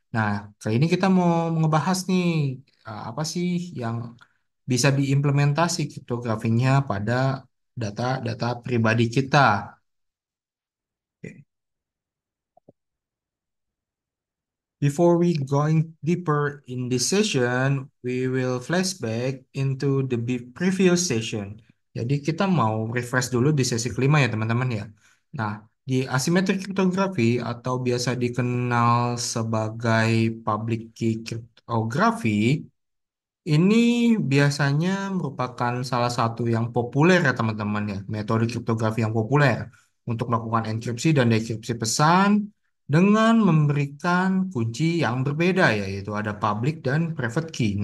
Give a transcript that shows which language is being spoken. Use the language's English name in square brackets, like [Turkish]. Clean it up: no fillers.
[Indonesian] Nah, kali ini kita mau ngebahas nih apa sih yang bisa diimplementasi kriptografinya pada data-data pribadi kita. Oke. [English] Before we going deeper in this session, we will flashback into the previous session. [Indonesian] Jadi kita mau refresh dulu di sesi kelima ya teman-teman ya. Nah, di asymmetric cryptography atau biasa dikenal sebagai public key cryptography, ini biasanya merupakan salah satu yang populer ya teman-teman ya, metode kriptografi yang populer untuk melakukan enkripsi dan dekripsi pesan dengan memberikan kunci yang berbeda yaitu ada public dan private key.